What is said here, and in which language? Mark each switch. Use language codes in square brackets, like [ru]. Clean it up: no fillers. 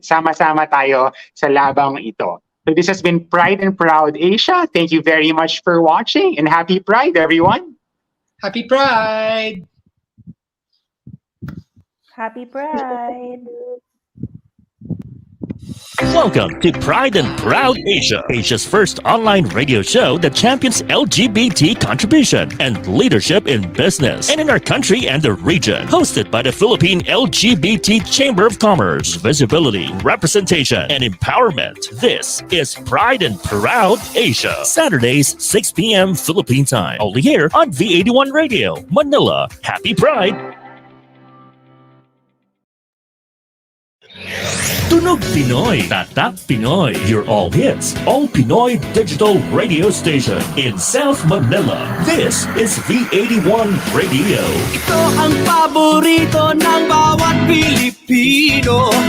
[tl] Sama-sama tayo sa labang ito. [en] So this has been Pride and Proud Asia. Thank you very much for watching, and happy Pride, everyone. Happy Pride! Happy Pride! Welcome to Pride and Proud Asia, Asia's first online radio show that champions LGBT contribution and leadership in business and in our country and the region. Hosted by the Philippine LGBT Chamber of Commerce. Visibility, representation, and empowerment. This is Pride and Proud Asia. Saturdays, 6 p.m. Philippine time. Only here on V81 Radio, Manila. Happy Pride! [tl] Tunog Pinoy, Tatak Pinoy, [en] your all hits, all Pinoy digital radio station in South Manila. This is V81 Radio. [tl] Ito ang paborito ng bawat Pilipino.